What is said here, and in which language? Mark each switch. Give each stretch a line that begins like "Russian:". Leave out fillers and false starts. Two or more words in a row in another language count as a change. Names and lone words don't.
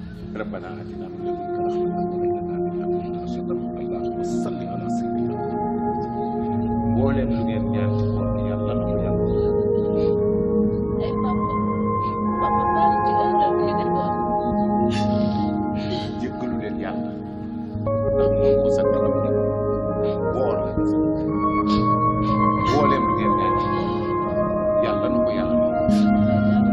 Arabic: ربنا آتنا من لدنك رحمة وهب لنا من أمرنا رشدا اللهم صل على سيدنا
Wolof: mboolem lu ngeen ñaan ci koor gi yàlla na ko yàlla ay papa baal ci ko la ñu defoon jéggalu leen yàlla ndax moom ko sant am ni woor la ko sant mboolem lu ngeen ñaan ci koor yàlla na ko yàlla